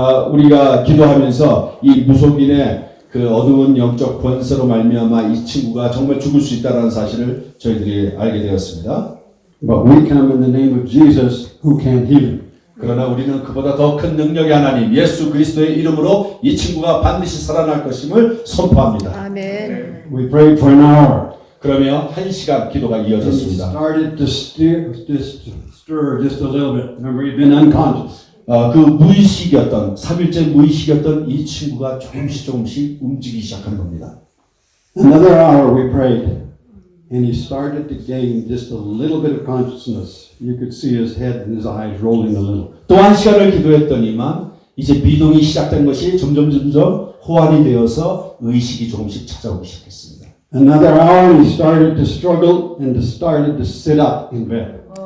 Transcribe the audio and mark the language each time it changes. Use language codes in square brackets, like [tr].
[ko] 우리가 기도하면서 이 무속인의 그 어두운 영적 권세로 말미암아 이 친구가 정말 죽을 수 있다는 사실을 저희들이 알게 되었습니다. [en] But we come in the name of Jesus who can heal him. [ko] 그러나 우리는 그보다 더 큰 능력의 하나님 예수 그리스도의 이름으로 이 친구가 반드시 살아날 것임을 선포합니다. 아멘. [en] We prayed for an hour. [ko] 그러며 1시간 기도가 [en] And he [ko] 이어졌습니다. [en] started to stir just a little bit. Remember, he'd been unconscious. [ko] 그 무의식이었던 3일째 무의식이었던 이 친구가 조금씩 움직이기 시작한 겁니다. [en] Another hour we prayed. And he started to gain just a little bit of consciousness. You could see his head and his eyes rolling a little. [ko] 또 1시간을 기도했더니만 이제 미동이 시작된 것이 점점 호환이 되어서 의식이 조금씩 찾아오기 시작했습니다. [en] Another hour he started to struggle and started to sit up in bed.